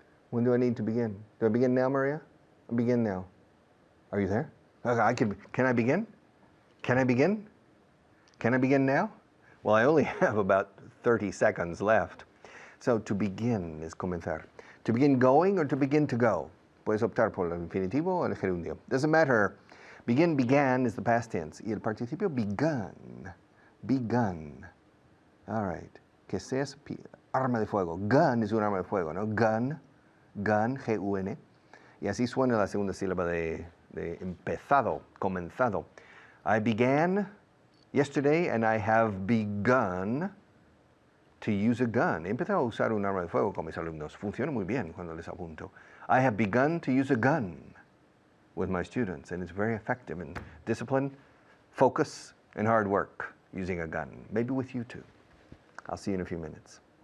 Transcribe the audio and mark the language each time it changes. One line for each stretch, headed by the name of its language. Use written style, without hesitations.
English: When do I need to begin? Do I begin now, Maria? I begin now. Are you there? Okay, can I begin? Can I begin? Can I begin now? Well, I only have about 30 seconds left. So to begin is comenzar. To begin going or to begin to go.
Spanish: Puedes optar por el infinitivo o el gerundio.
English: Doesn't matter. Began is the past tense.
Spanish: Y el participio
English: begun. Begun. All right.
Spanish: Que seas arma de fuego. Gun es un arma de fuego, ¿no? Gun, G-U-N. Y así suena la segunda sílaba de empezado, comenzado.
English: I began yesterday and I have begun to use a gun.
Spanish: He empezado a usar un arma de fuego con mis alumnos. Funciona muy bien cuando les apunto.
English: I have begun to use a gun with my students, and it's very effective in discipline, focus, and hard work using a gun. Maybe with you too. I'll see you in a few minutes.